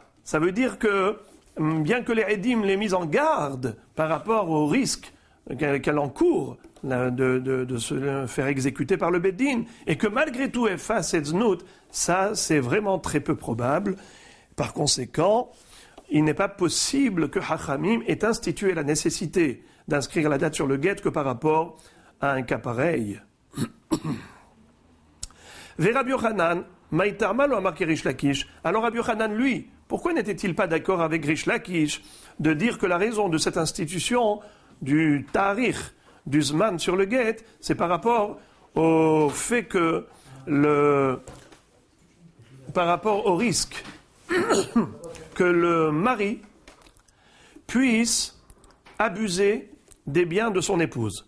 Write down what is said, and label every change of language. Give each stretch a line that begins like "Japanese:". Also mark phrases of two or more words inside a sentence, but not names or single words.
French: Ça veut dire que bien que les Edim l'aient mise en garde par rapport au risque qu'elle encourt de se faire exécuter par le Beddin, et que malgré tout elle fasse cette znout, ça c'est vraiment très peu probable. Par conséquent, il n'est pas possible que Chachamim ait institué la nécessité d'inscrire la date sur le guet que par rapport à un cas pareil.
Hebrew: ורבי יוחנן, מאי טעמא לא אמר כריש לקיש.
French: Alors Rabbi Yochanan, lui, pourquoi n'était-il pas d'accord avec Reish Lakish de dire que la raison de cette institution du tarikh, du zman sur le guet, c'est par rapport au fait que par rapport au risque que le mari puisse abuser des biens de son épouse.